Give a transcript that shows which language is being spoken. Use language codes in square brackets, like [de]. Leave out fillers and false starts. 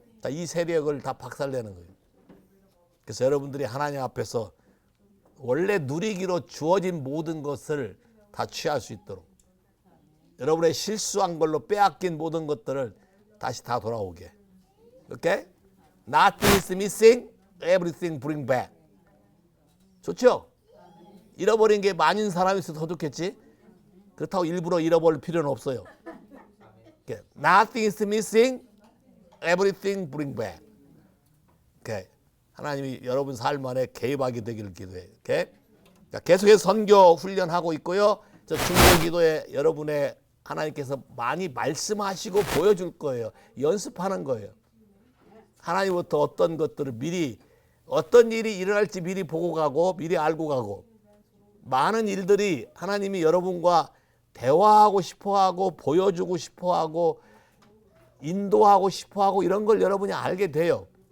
[ko] 이 세력을 다 박살내는 거예요. 그래서 여러분들이 하나님 앞에서 원래 누리기로 주어진 모든 것을 다 취할 수 있도록 여러분의 실수한 걸로 빼앗긴 모든 것들을 다시 다 돌아오게. 오케이? [en] Nothing is missing, everything bring back. [ko] 좋죠? 잃어버린 게 많은 사람이 있어도 더 좋겠지? 그렇다고 일부러 잃어버릴 필요는 없어요. 오케이. [en] Nothing is missing, everything bring back. [ko] 오케이. 하나님이 여러분 삶 안에 개입하게 되기를 기도해요. 오케이? 자, 계속해서 선교 훈련하고 있고요. 저 중보 기도에 여러분의 하나님께서 많이 말씀하시고 보여줄 거예요. 연습하는 거예요. 하나님부터 어떤 것들을 미리 어떤 일이 일어날지 미리 보고 가고 미리 알고 가고 많은 일들이 하나님이 여러분과 대화하고 싶어하고 보여주고 싶어하고 인도하고 싶어하고 이런 걸 여러분이 알게 돼요.